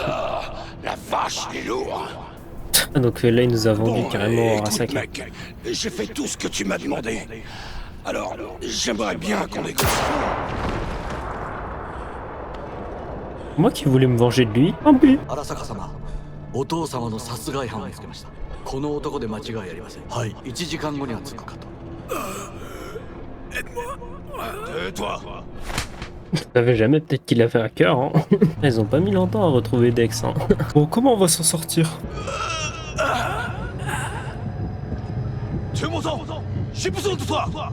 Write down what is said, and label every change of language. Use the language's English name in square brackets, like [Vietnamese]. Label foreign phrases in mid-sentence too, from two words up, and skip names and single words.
[French] La vache, il est lourd. Ah, donc là, il nous a vendu carrément écoute, Arasaka. mec, j'ai fait tout ce que tu m'as demandé. Alors, j'aimerais bien qu'on négocie. Moi qui voulais me venger de lui. Tant pis. [Japanese] 荒坂様、お父様の殺害犯を見つけました。この男で間違いありません。はい、1時間後には着くかと。 [French] Toi. Je savais jamais, peut-être qu'il avait un cœur. Hein. Ils ont pas mis longtemps à retrouver Dex. Hein. Bon, comment on va s'en sortir? J'ai besoin de toi.